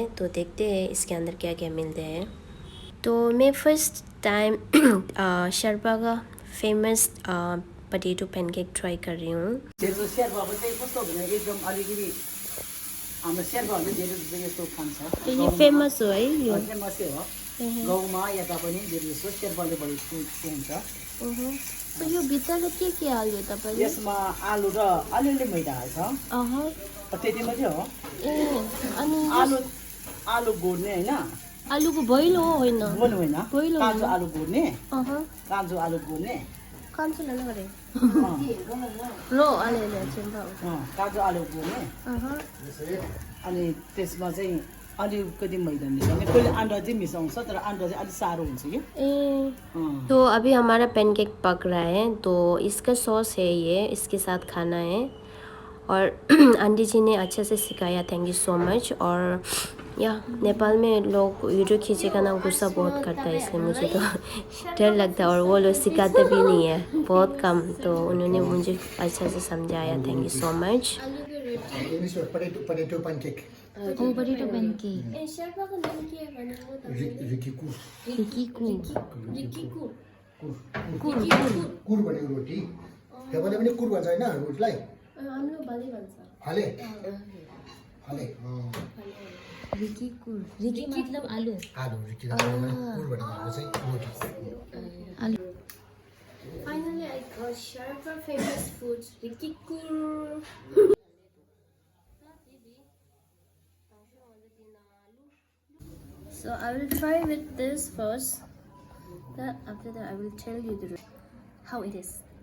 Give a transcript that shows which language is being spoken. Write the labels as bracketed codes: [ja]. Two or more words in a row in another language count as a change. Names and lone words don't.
[hi] तो देखते हैं इसके अंदर क्या क्या मिलते हैं। तो मैं [en] first time [hi] शर्पा का फेमस [en] potato pancake [hi] ट्राई कर रही हूँ। [ne] ये फेमस हो है यो गाउँमा यता पनि धेरै जस्तो शेर्पाले बढी हुन्छ। तो यो भित्र के हाल्यो तपाईले? यसमा आलु र अलिअलि मैदा हाल्छ। त्यति मात्रै हो। ए अनि आलु गोड्ने हैन? आलुको भइलो हो होइन? भइलो होइन, काँचो आलु गोड्ने। काँचो आलु गोड्ने। काँचो लानु गरे। लो अलिअलि काँचो आलु गोड्ने। अनि त्यसमा चाहिँ अलिकति मैदा मिसाउने। कोहीले अन्डा चाहिँ मिसाउँछ, तर अन्डा चाहिँ अलिक साह्रो हुन्छ कि। [hi] तो अभी हमारा पैनकेक पक रहा है। तो इसका सॉस है, ये इसके साथ खाना है। और आंटी जी ने अच्छे से सिखाया, [en] thank you so much. [hi] और या नेपाल में लोग वीडियो खींचेगा ना, गुस्सा बहुत करता है, इसलिए मुझे तो डर लगता है। और वो लोग सिखाते भी नहीं है, बहुत कम। तो उन्होंने मुझे अच्छे से समझाया, [en] thank you so much. Potato pancake. Oh, potato pancake. Rikiku. [ne] कुर भनेको रोटी। तपाईँले पनि कुर भन्छ हैन रोटीलाई? हाम्रो बाले भन्छ। हाले। हाले। [hi] Riki kur. Riki मतलब आलू. [ne] आलु रिकी कुर भनेको चाहिँ रोटी। [hi] आलू. [en] Finally, I got Sharpa famous foods, Rikikur. So I will try with this first. After that, I will tell you how it is.